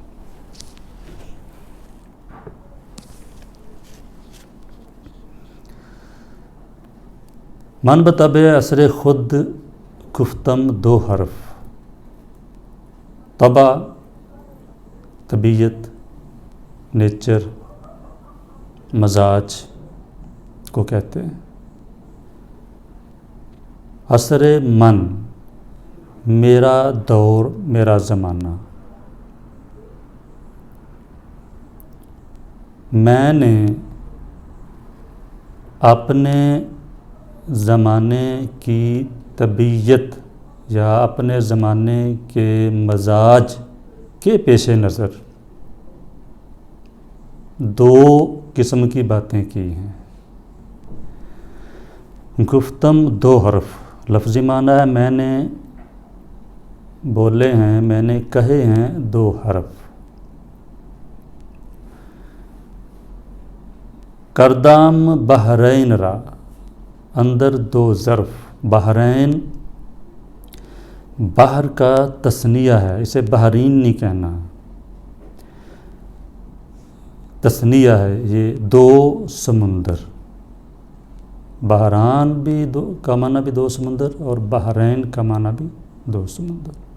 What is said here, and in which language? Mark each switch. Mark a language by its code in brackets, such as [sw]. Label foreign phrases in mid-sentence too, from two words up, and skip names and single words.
[fa] من بطبع اثر خود گفتم دو حرف، طبع طبیعت، [ur] نیچر، مزاج کو کہتے ہیں۔ [fa] اثر من [ur] میرا دور، میرا زمانہ، میں نے اپنے زمانے کی طبیعت یا اپنے زمانے کے مزاج کے پیش نظر دو قسم کی باتیں کی ہیں۔ [fa] گفتم دو حرف [ur] لفظی معنی ہے میں نے بولے ہیں، میں نے کہے ہیں دو حرف۔ [fa] کردام بحرین را اندر دو ظرف، [ur] بحرین بحر کا تثنیہ ہے، اسے بحرین نہیں کہنا، تثنیہ ہے، یہ دو سمندر، بحران بھی کا معنی بھی دو سمندر اور بحرین کا معنی بھی دو سمندر۔